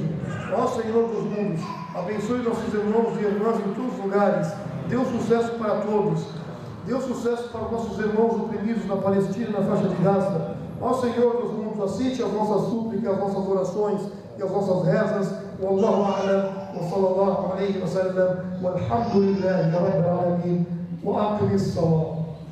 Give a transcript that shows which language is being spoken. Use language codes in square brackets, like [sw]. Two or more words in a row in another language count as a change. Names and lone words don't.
[pt] Ó Senhor dos mundos, abençoe nossos irmãos e irmãs em todos os lugares. Dê um sucesso para todos. Dê um sucesso para os nossos irmãos oprimidos na Palestina e na faixa de Gaza. Ó Senhor dos mundos, aceite as nossas súplicas, as nossas orações e as nossas rezas. [ar] والله أعلم، وصلى الله عليه وسلم، والحمد لله رب العالمين، وأقم الصلاة.